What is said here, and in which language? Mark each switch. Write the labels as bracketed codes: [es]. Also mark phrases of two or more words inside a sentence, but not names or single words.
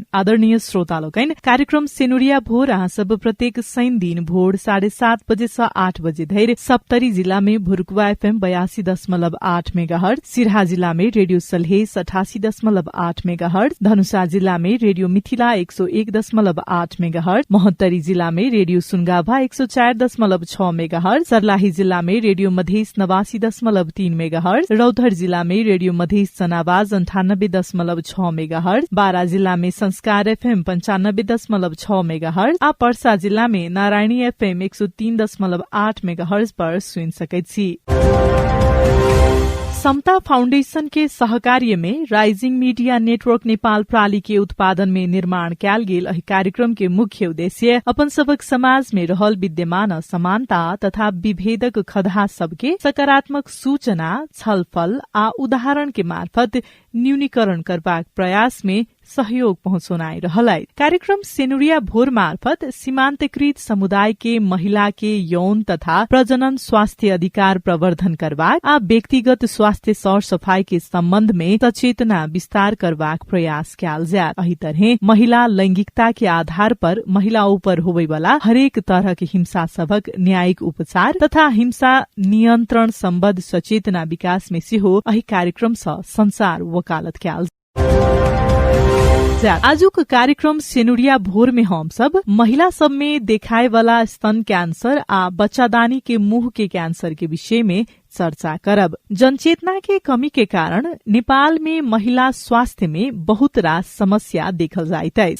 [mai] आदरणीय श्रोता लोकैन, कार्यक्रम सेनुरिया भोर अहाँ सब प्रत्येक शनि दिन भोर 7:30 बजे से 8 बजे धैर सप्तरी जिला में भुरकुवा एफएम 82.8 मेगाहर्ज, सिरहा जिला में रेडियो सलहेस 88.8 मेगाहर्ज, धनुषा जिला में रेडियो मिथिला 101.8 मेगाहर्ज, महोत्तरी जिला में रेडियो सुनगाभा 104.6 मेगाहर्ज, सर्लाही जिला में रेडियो मधेस 89.3 मेगाहर्ज, रौतहट जिला में रेडियो मधेस जनावाज 98.6 मेगाहर्ज, बारा जिला में संस्कार एफएम 95.6 मेगाहर्ज, आ पर्सा जिला में नारायणी एफएम 103.8 मेगाहर्ज पर सुन सकैत छी। समता फाउंडेशन के सहकार्य में राइजिंग मीडिया नेटवर्क नेपाल प्राली के उत्पादन में निर्माण कैल गेल एहि कार्यक्रम के मुख्य उद्देश्य अपन सबक समाज में रहल विद्यमान असमानता तथा विभेदक खदहा सबके सकारात्मक सूचना, छलफल आ उदाहरण के मार्फत न्यूनीकरण करबाक प्रयास में सहयोग पहुंचाउनाइ रहलै। कार्यक्रम सेनुरिया भोर मार्फत सीमान्तकृत समुदाय के महिला के यौन तथा प्रजनन स्वास्थ्य अधिकार प्रवर्धन करबाक आ व्यक्तिगत स्वास्थ्य सर सफाई के सम्बन्ध में सचेतना विस्तार करबाक प्रयास कैल जायत। एही तरह महिला लैंगिकता के आधार पर महिला ऊपर होबय वाला हरेक तरह के हिंसा सबक न्यायिक उपचार तथा हिंसा नियन्त्रण सम्बद्ध सचेतना विकास में सेहो एही कार्यक्रम सँ संसार वकालत कैल। आजुक कार्यक्रम सेनुरिया भोर में हम सब महिला सब में देखाए वाला स्तन कैंसर आ बच्चादानी के मुंह के कैंसर के विषय में चर्चा करब। जनचेतना के कमी के कारण नेपाल में महिला स्वास्थ्य में बहुत रास समस्या देखल जाइत है।